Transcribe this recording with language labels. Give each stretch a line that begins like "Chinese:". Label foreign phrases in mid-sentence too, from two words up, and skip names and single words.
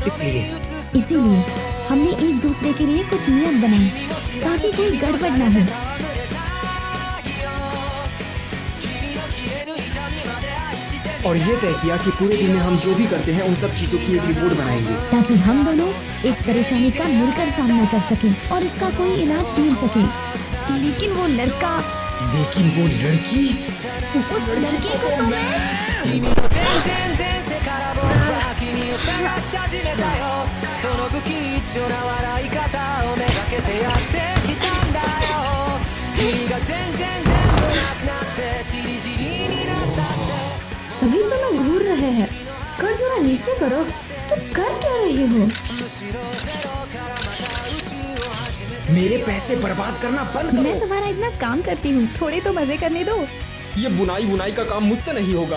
Hindi: इसीलिए हमने एक दूसरे के लिए कुछ नियम बनाए ताकि कोई गड़बड़ ना हो। और ये तय किया कि पूरे दिन में हम जो भी करते हैं उन सब चीजों की एक रिपोर्ट बनाएंगे। ताकि हम दोनों इस परेशानी का मिलकर सामना कर सकें और इसका कोई इलाज ढूंढ सकें। लेकिन वो लड़की उस लड़की को तो मैं
Japanese: 君の全然前世から僕は君を探し始めたよその不吉祥な笑い方をめがけてやってきたんだよ君が全然全部なくなってチリチリになったって
Hindi: सभी तो ना घूर रहे हैं। स्कर्ट जरा नीचे करो। तुम कर क्या रहे हो? मेरे पैसे बर्बाद करना बंद करो। मैं तुम्हारा इतना काम करती हूँ, थोड़े तो मजे करने दो। ये बुनाई का काम मुझसे नहीं होगा।